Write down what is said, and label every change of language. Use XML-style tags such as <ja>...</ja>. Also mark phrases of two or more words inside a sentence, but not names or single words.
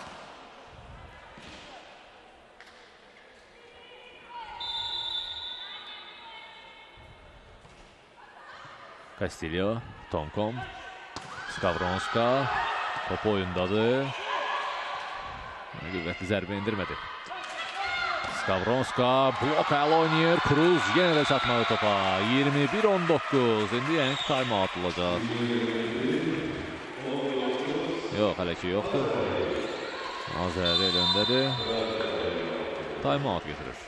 <az>Castillo, Tomkom. Skavronska top oyundadır. Qüvvətli zərbə indirmədi. Skavronska blok əl oynayır. Kruz yenə də çatmadı topa. 21-19. İndi yəni ki, time-out olacaq. Yox, hələ ki yoxdur. Azərbaycan öndədir. Time-out getirir.</az>